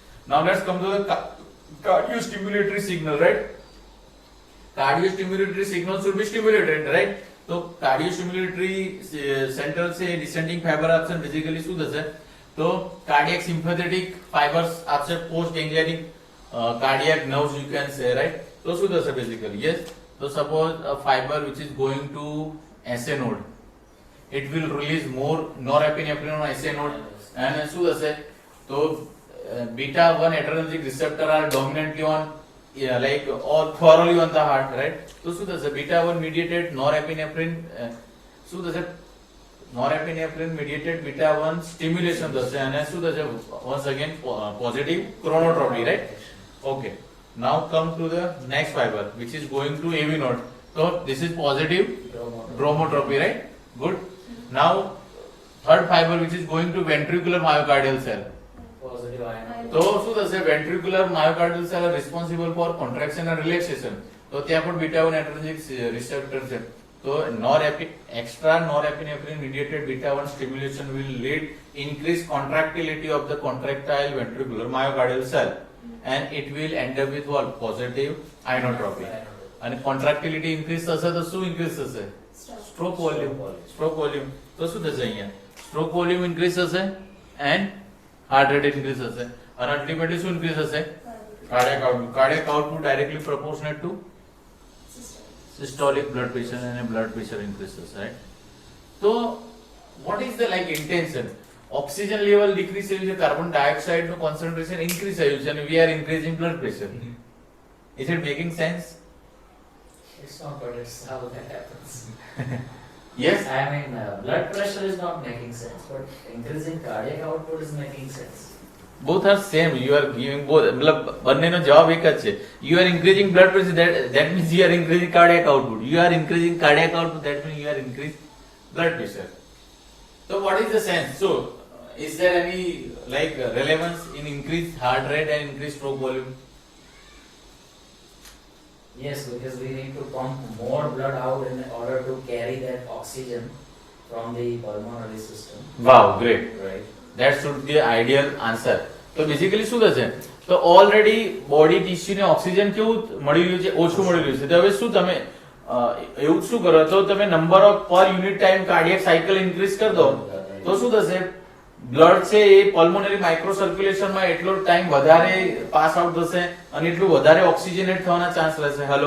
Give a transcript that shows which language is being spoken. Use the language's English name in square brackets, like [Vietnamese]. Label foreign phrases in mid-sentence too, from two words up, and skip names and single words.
[English] Now let's come to the cardiostimulatory signal, right? Cardiostimulatory signal should be stimulated, right? तो cardiostimulatory central છે descending fiber આપશે basically [Gujarati] શું થશે તો [English] cardiac sympathetic fibers આપશે post ganglionic cardiac nerves you can say right [Gujarati] તો શું થશે [English] basically yes તો suppose a fiber which is going to SA node it will release more norepinephrine on SA node and [Gujarati] શું થશે તો [English] beta 1 adrenergic receptor are dominantly on like or thoroughly on the heart, right? So [Gujarati] શું થશે [English] beta 1 mediated norepinephrine [Gujarati] શું થશે [English] norepinephrine mediated beta 1 stimulation [Gujarati] થશે અને શું થશે [English] once again positive chronotropy, right? Okay, now come to the next fiber which is going to AV node. So this is positive bromotropy, right? Good. Now third fiber which is going to ventricular myocardial cell. Positive ion. [Gujarati] તો શું થશે [English] ventricular myocardial cell are responsible for contraction and relaxation [Gujarati] તો ત્યાં પણ [English] beta 1 adrenergic receptor છે તો extra norepinephrine mediated beta 1 stimulation will lead increased contractility of the contractile ventricular myocardial cell and it will end up with what positive ionotropy અને contractility increase [Gujarati] થશે તો શું [English] increase થશે stroke volume [Gujarati] તો શું થશે અહીંયા [English] stroke volume increase થશે and heart rate increase થશે and ultimately શું increase થશે cardiac output directly proportionate to systolic blood pressure and blood pressure increase થશે right so what is the like intention oxygen level decrease [Gujarati] થયું છે [English] carbon dioxide નું concentration increase [Gujarati] થયું છે [English] and we are increasing blood pressure is it making sense It's not, but it's how that happens. yes I mean, blood pressure is not making sense, but increasing cardiac output is making sense. both are same you are giving both मतलब [Gujarati] બંનેનો જવાબ એક જ છે [English] you are increasing blood pressure that means you are increasing cardiac output you are increasing cardiac output that means you are increasing blood pressure so what is the sense so is there any like relevance in increased heart rate and increased stroke volume Yes, because we need to pump more blood out in order to carry that oxygen from the pulmonary system. wow great Right. that should be the ideal answer [Gujarati] તો બેઝિકલી શું થશે તો [English] already body tissueને [Gujarati] ઓક્સિજન કેવું મળી રહ્યું છે ઓછું મળી રહ્યું છે તો હવે શું તમે એવું શું કરો તો તમે [English] number of per unit time cardiac cycle increase [Gujarati] કરી દો તો શું થશે બ્લડ છે એ [English] pulmonary micro circulationમાં [Gujarati] એટલો ટાઈમ વધારે [English] pass out [Gujarati] થશે અને એટલું વધારે ઓક્સિજનેટ થવાના ચાન્સ રહેશે હેલો